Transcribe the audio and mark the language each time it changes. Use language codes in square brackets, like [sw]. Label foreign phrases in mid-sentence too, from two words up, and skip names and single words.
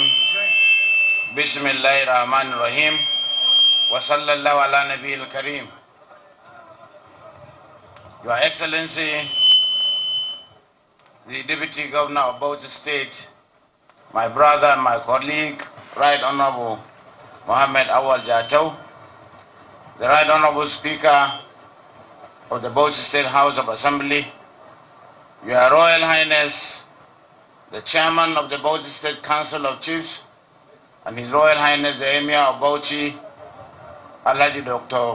[ar] بسم الله الرحمن الرحيم. وصلى الله على النبي الكريم. [en] Your Excellency, the Deputy Governor of Bauchi State, my brother and my colleague, Right Honorable Mohammed Awal Jatau, the Right Honorable Speaker of the Bauchi State House of Assembly, Your Royal Highness, the Chairman of the Bauchi State Council of Chiefs, and His Royal Highness the Emir of Bauchi, Alhaji Dr.